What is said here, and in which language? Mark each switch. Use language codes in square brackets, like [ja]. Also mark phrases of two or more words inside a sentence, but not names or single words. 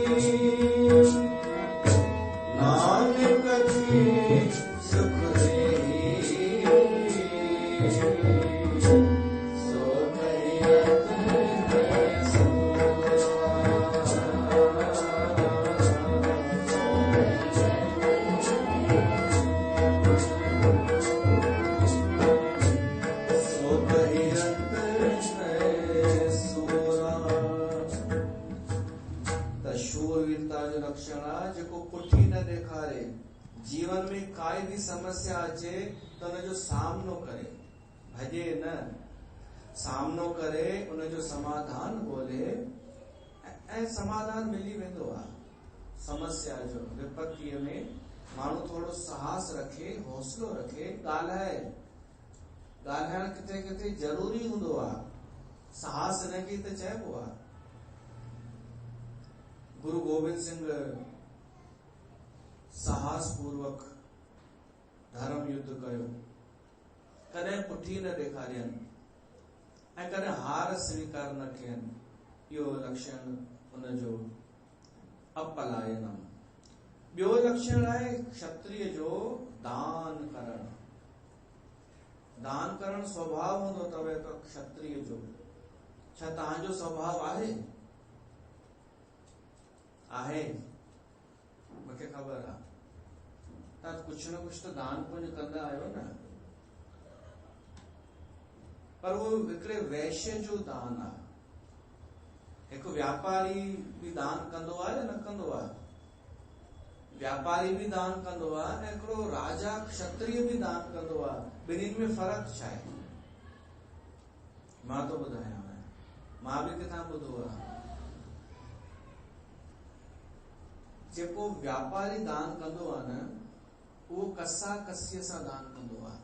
[pa] ਨਾਨਕ ਕੇ ਸੁਖ ਦੇਹੀ ਸੋ ਕਹਤ ਸੋ ਕਹਤ ਹੈ ਸੂਰਾ। [sd] त शूरवीरता जो लक्षण आहे जेको पुठी न ॾेखारे, जीवन में काई भी समस्या अचे तो उनजो सामनो करे, भजे न, सामनो करे, उनजो समाधान ॻोल्हे ऐं समाधान मिली वेंदो आहे। समस्या जो विपत्तिअ में माण्हू थोड़ो साहस रखे, हौसलो रखे, ॻाल्हाए। ॻाल्हाइण किथे किथे ज़रूरी हूंदो आहे, साहस इनखे त चइबो आहे। गुरु गोविंद सिंह साहस पूर्वक धर्म युद्ध कयो, कॾहिं पुठी न ॾेखारियनि ऐं कॾहिं हार स्वीकार न कयनि। इहो लक्षण उनजो अपलायनम। ॿियो लक्षण आहे क्षत्रिय जो दान करणु। दान करणु स्वभाव हूंदो अथव त क्षत्रिय जो। छा तव्हांजो स्वभाव आहे? आहे, मूंखे ख़बर आहे। तव्हां कुछ न कुछ तो दान पुण्य कंदा आहियो न, पर वो हिकिड़े वैश्य जो दान आहे। हिकु व्यापारी भी दान कंदो आहे या न कंदो आहे? व्यापारी भी दान कंदो आहे ऐं हिकिड़ो राजा क्षत्रिय भी दान कंदो आहे। ॿिन्हिनि में फ़र्क़ु छा आहे? मां तो ॿुधायां, मां भी किथां ॿुधो आहे। जेको व्यापारी दान कंदो आहे न, उहो कसा कसीअ सां दान कंदो आहे।